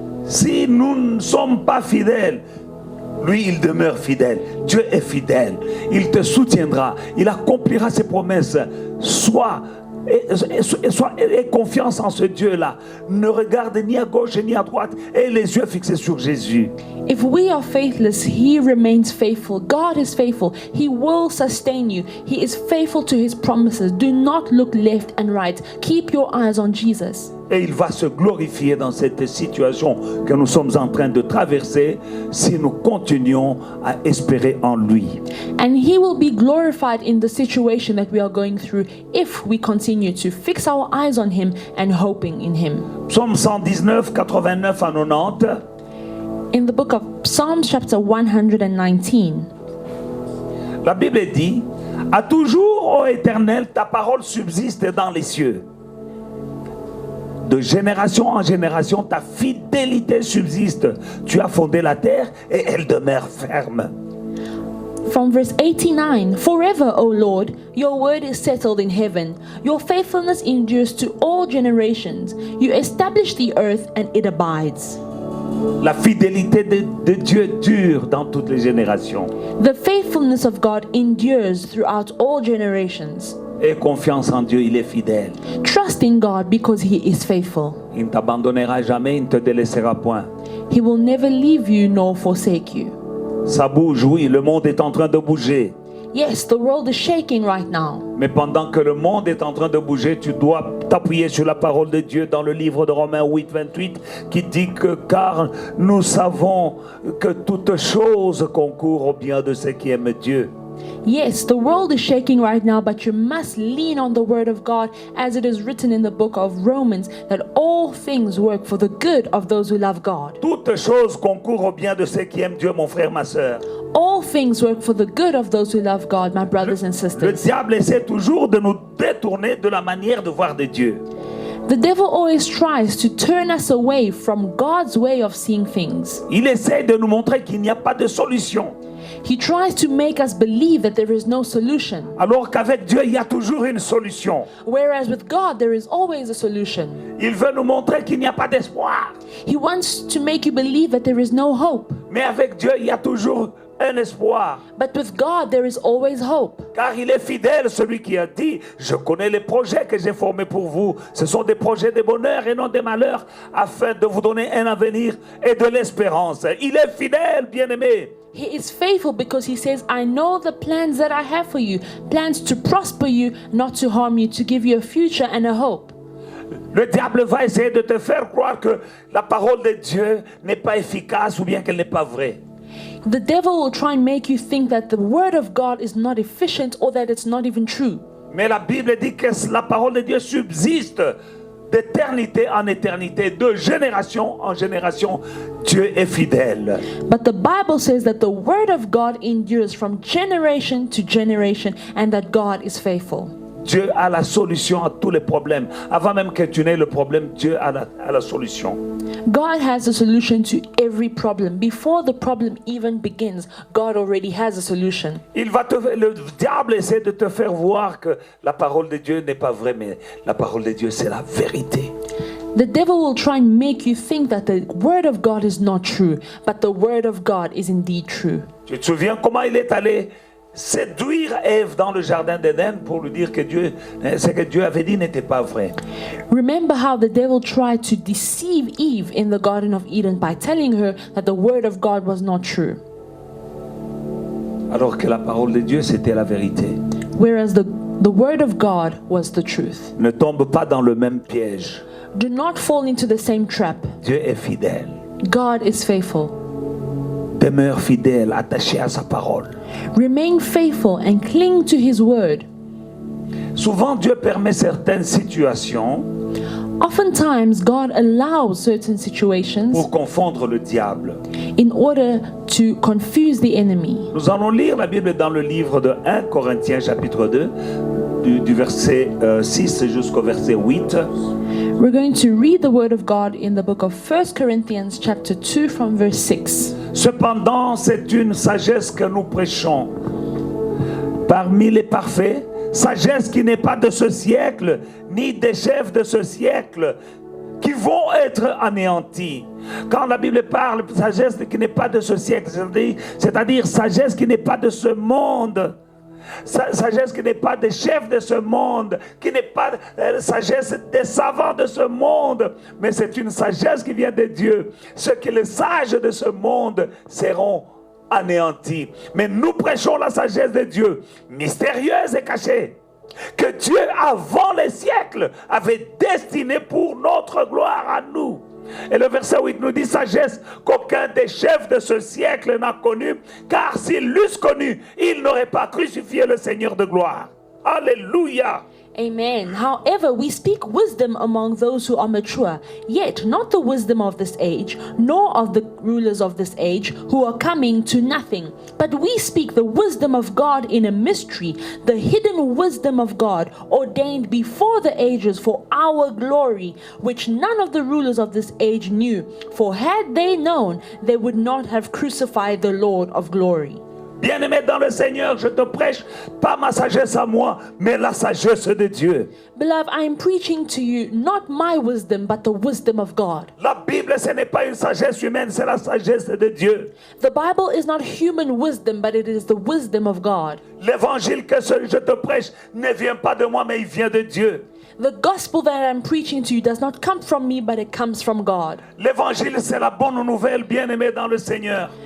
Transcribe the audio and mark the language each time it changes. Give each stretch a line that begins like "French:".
French: Si nous ne sommes pas fidèles, lui, il demeure fidèle. Dieu est fidèle. Il te soutiendra. Il accomplira ses promesses. Aie confiance en ce Dieu-là. Ne regarde ni à gauche ni à droite. Et les yeux fixés sur Jésus.
English: If we are faithless, he remains faithful. God is faithful. He will sustain you. He is faithful to his promises. Do not look left and right. Keep your eyes on Jesus.
French: Et il va se glorifier dans cette situation que nous sommes en train de traverser si nous continuons à espérer en lui.
English: And he will be glorified in the situation that we are going through if we continue to fix our eyes on him and hoping in him.
French: Psaume 119, 89 à 90.
English: In the book of Psalms chapter 119,
French: La Bible dit, à toujours, ô Éternel, ta parole subsiste dans les cieux. De génération en génération, ta fidélité subsiste. Tu as fondé la terre et elle demeure ferme.
English: from verse 89, forever, O Lord, your word is settled in heaven. Your faithfulness endures to all generations. You establish the earth and it abides.
French: La fidélité de Dieu dure dans toutes les générations.
English: The faithfulness of God endures throughout all generations.
French: Aie confiance en Dieu, il est fidèle.
English: Trust in God because he is faithful.
French: Il ne t'abandonnera jamais, il ne te délaissera point.
English: He will never leave you nor forsake you.
French: Ça bouge, oui, le monde est en train de bouger.
English: Yes, the world is shaking right now.
French: Mais pendant que le monde est en train de bouger, tu dois t'appuyer sur la parole de Dieu dans le livre de Romains 8, 28, qui dit que car nous savons que toutes choses concourent au bien de ceux qui aiment Dieu.
English: Yes, the world is shaking right now, but you must lean on the word of God, as it is written in the book of Romans, that all things work for the good of those who love God.
French: Toutes choses concourent au bien de ceux qui aiment Dieu, mon frère, ma sœur.
English: All things work for the good of those who love God, my brothers and
French: Le
English: sisters.
French: diable essaie toujours de nous détourner de la manière de voir de Dieu.
English: The devil always tries to turn us away from God's way of seeing things.
French: Il essaie de nous montrer qu'il n'y a pas de solution.
English: He tries to make us believe that there is no solution,
French: Alors qu'avec Dieu, il y a toujours une solution.
English: whereas with God there is always a solution.
French: Il veut nous montrer qu'il n'y a pas d'espoir.
English: He wants to make you believe that there is no hope,
French: Mais avec Dieu, il y a toujours un espoir.
English: but with God there is always hope.
French: Car il est fidèle, celui qui a dit, je connais les projets que j'ai formés pour vous. Ce sont des projets de bonheur et non de malheur, afin de vous donner un avenir et de l'espérance. Il est fidèle, bien-aimé.
English: He is faithful because he says, I know the plans that I have for you, plans to prosper you, not to harm you, to give you a future and a hope.
French: Le diable va essayer de te faire croire que la parole de Dieu n'est pas efficace ou bien qu'elle n'est pas vraie.
English: The devil will try and make you think that the word of God is not efficient or that it's not even true.
French: Mais la Bible dit que la parole de Dieu subsiste d'éternité en éternité, de génération en génération. Dieu est fidèle.
English: But the Bible says that the word of God endures from generation to generation and that God is faithful.
French: Dieu a la solution à tous les problèmes. Avant même que tu n'aies le problème, Dieu a la solution.
English: God has a solution to every problem. Before the problem even begins, God already has a solution.
French: Le diable essaie de te faire voir que la parole de Dieu n'est pas vraie, mais la parole de Dieu, c'est la vérité.
English: The devil will try and make you think that the word of God is not true, but the word of God is indeed true.
French: Tu te souviens comment il est allé séduire Ève dans le jardin d'Éden pour lui dire que ce que Dieu avait dit n'était pas vrai.
English: Remember how the devil tried to deceive Eve in the Garden of Eden by telling her that the word of God was not true,
French: Alors que la parole de Dieu, c'était la vérité.
English: whereas the word of God was the truth.
French: Ne tombe pas dans le même piège.
English: Do not fall into the same trap.
French: Dieu est fidèle.
English: God is faithful.
French: Demeure fidèle, attaché à sa parole.
English: Remain faithful and cling to his word.
French: Souvent, Dieu permet certaines situations
English: Oftentimes, God allows certain situations
French: pour confondre le diable.
English: in order to confuse the enemy.
French: Nous allons lire la Bible dans le livre de 1 Corinthiens chapitre 2, du verset 6 jusqu'au verset 8.
English: We're going to read the word of God in the book of 1 Corinthians chapter 2 from verse 6.
French: Cependant, c'est une sagesse que nous prêchons parmi les parfaits, sagesse qui n'est pas de ce siècle, ni des chefs de ce siècle, qui vont être anéantis. Quand la Bible parle de sagesse qui n'est pas de ce siècle, c'est-à-dire sagesse qui n'est pas de ce monde, sagesse qui n'est pas des chefs de ce monde, qui n'est pas sagesse des savants de ce monde, mais c'est une sagesse qui vient de Dieu. Ceux qui les sages de ce monde seront anéantis. Mais nous prêchons la sagesse de Dieu, mystérieuse et cachée, que Dieu avant les siècles avait destinée pour notre gloire à nous. Et le verset 8 nous dit sagesse qu'aucun des chefs de ce siècle n'a connue, car s'ils l'eussent connue, ils n'auraient pas crucifié le Seigneur de gloire. Alléluia. Amen.
English: However, we speak wisdom among those who are mature, yet not the wisdom of this age, nor of the rulers of this age who are coming to nothing. But we speak the wisdom of God in a mystery, the hidden wisdom of God, ordained before the ages for our glory, which none of the rulers of this age knew. For had they known, they would not have crucified the Lord of glory.
French: Bien-aimé dans le Seigneur, je te prêche pas ma sagesse à moi, mais la sagesse de Dieu.
English: Beloved, I am preaching to you not my wisdom, but the wisdom of God.
French: La Bible, ce n'est pas une sagesse humaine, c'est la sagesse de Dieu.
English: The Bible is not human wisdom, but it is the wisdom of God.
French: L'évangile que je te prêche ne vient pas de moi, mais il vient de Dieu.
English: The gospel that I'm preaching to you does not come from me, but it comes from God.
French: L'évangile, c'est la bonne nouvelle, bien-aimé dans le Seigneur.